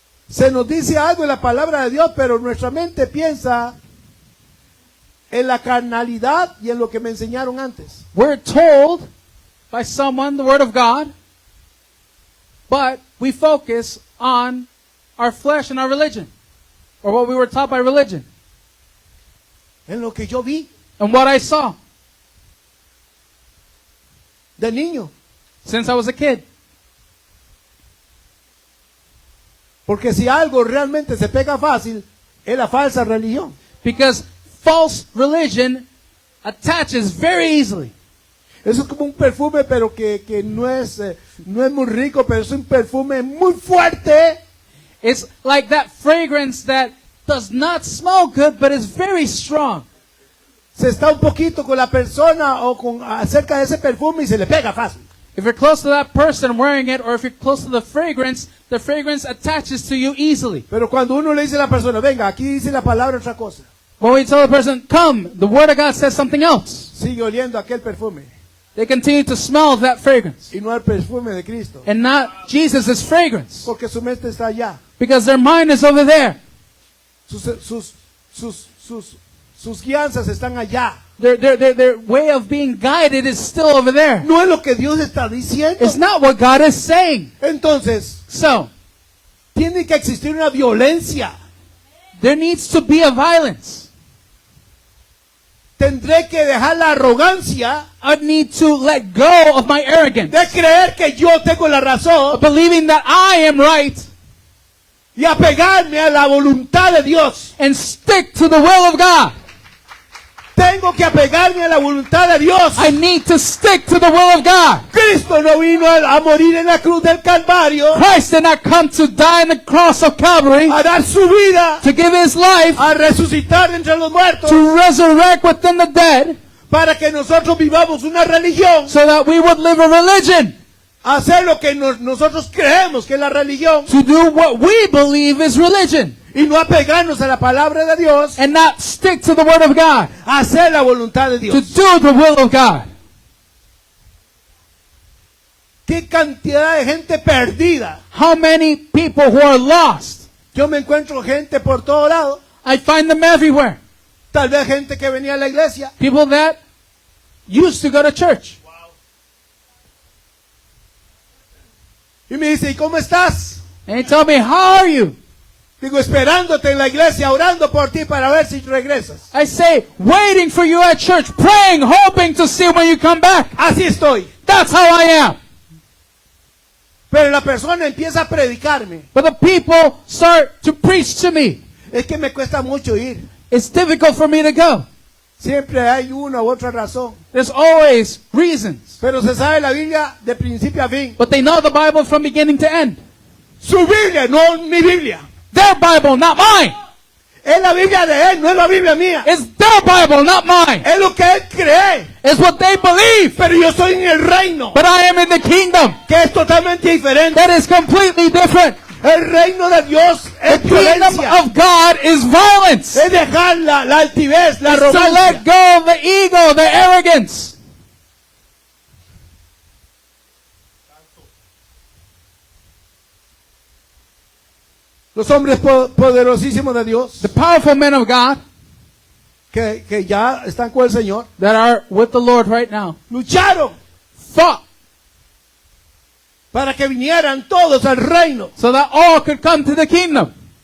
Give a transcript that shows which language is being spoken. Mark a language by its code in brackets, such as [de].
[es] Se nos dice algo en la palabra de Dios, pero nuestra mente piensa en la carnalidad y en lo que me enseñaron antes. [en] We're told by someone the word of God, but we focus on our flesh and our religion, or what we were taught by religion, [es] En lo que yo vi [en] and what I saw [es] de niño. [en] since I was a kid. [es] Porque si algo realmente se pega fácil, es la falsa religión. [en] Because false religion attaches very easily. [es] Eso es como un perfume, pero que no es muy rico, pero es un perfume muy fuerte. [en] It's like that fragrance that does not smell good, but is very strong. [es] Se está un poquito con la persona o acerca de ese perfume y se le pega fácil. [en] If you're close to that person wearing it, or if you're close to the fragrance attaches to you easily. [es] Pero cuando uno le dice a la persona, venga, aquí dice la palabra otra cosa, [en] When we tell the person, come, the word of God says something else. [es] sigue oliendo aquel perfume [en] They continue to smell that fragrance [es] y no el perfume de Cristo. [en] and not Jesus' fragrance, [es] Porque su mente está allá. [en] because their mind is over there. [es] Sus guianzas están allá. [en] Their way of being guided is still over there. [es] No es lo que Dios está diciendo. [en] It's not what God is saying. [es] Entonces, [en] So, [es] tiene que existir una violencia. [en] there needs to be a violence. [es] Tendré que dejar la arrogancia [en] I need to let go of my arrogance, [es] de creer que yo tengo la razón [en] of believing that I am right, [es] y apegarme a la voluntad de Dios. [en] and stick to the will of God. [es] Tengo tengo que apegarme a la voluntad de Dios. [en] I need to stick to the will of God. [es] Cristo no vino a morir en la cruz del Calvario [en] Christ did not come to die on the cross of Calvary [es] a dar su vida, [en] to give his life, [es] a resucitar entre los muertos, [en] to resurrect within the dead, [es] para que nosotros vivamos una religión, [en] so that we would live a religion, [es] hacer lo que nosotros creemos que es la religión [en] to do what we believe is religion, [es] y no apegarnos a la palabra de Dios, [en] and not stick to the word of God, [es] hacer la voluntad de [en] to [es] Dios. [en] do the will of God. [es] Qué cantidad de gente perdida. [en] How many people who are lost? [es] Yo me encuentro gente por todo lado, [en] I find them everywhere. [es] tal vez gente que venía a la iglesia [en] People that used to go to church. [es] y me dice, ¿y cómo estás? [en] And they tell me, how are you? [es] Digo, esperándote en la iglesia, orando por ti para ver si regresas. [en] I say, waiting for you at church, praying, hoping to see when you come back. [es] Así estoy. [en] That's how I am. [es] Pero la persona empieza a predicarme. [en] But the people start to preach to me. [es] Es que me cuesta mucho ir. [en] It's difficult for me to go. [es] Siempre hay una u otra razón. [en] There's always reasons. [es] Pero se sabe la Biblia de principio a fin. [en] But they know the Bible from beginning to end. [es] Su Biblia, no mi Biblia. [en] Their Bible, not mine. [es] Es la Biblia de él, no es la Biblia mía. [en] It's their Bible, not mine. [es] Es lo que él cree. [en] It's what they believe. [es] Pero yo estoy en el reino, [en] But I am in the kingdom. [es] que es totalmente diferente. [en] That is completely different. [es] El reino de Dios [en] The [es] es [en] kingdom [es] violencia. [en] of God is violence. [es] Es dejar la altivez, la [en] It's to [es] arrogancia. [en] let go of the ego, the arrogance. [es] Los hombres poderosísimos de Dios, [en] The powerful men of God [es] que ya están con el Señor, [en] that are with the Lord right now [es] lucharon [en] fought [es] para que vinieran todos al reino. [en] so that all could come to the kingdom.